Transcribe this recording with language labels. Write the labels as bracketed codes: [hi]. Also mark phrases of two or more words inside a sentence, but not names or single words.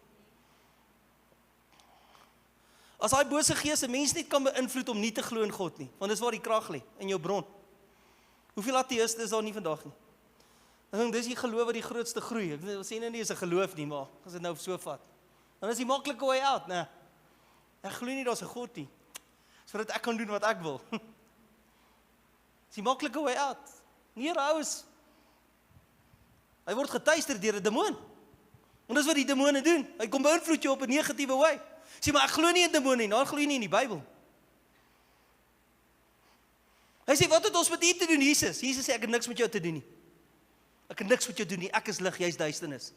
[af] As daai bose geeste mens nie kan beïnvloed om nie te glo in God nie, want dis waar die krag lê, in jou bron. Hoeveel ateïste is daar nie vandag nie? Ek dink dis die geloof wat die grootste groei. Ek sê nie is 'n geloof nie, maar as dit nou so vat. Dan is die maklike [en] way out, [af] né? Ek glo nie daar's 'n God nie. Sodat ek kan doen wat ek wil. Dis die maklike [en] way out. [af] Nie raus. Hy word getuister deur 'n demoon. Want dis wat die demone doen. Hy kom beïnvloed jou op 'n negatiewe wy. Sê maar ek glo nie in demone nie, dan glo jy nie in die Bybel. Hy sê, wat het ons met u te doen, Jesus? Jesus sê, ek het niks met jou te doen nie. Ek het niks met jou doen nie, ek is lig, jy is duisternis.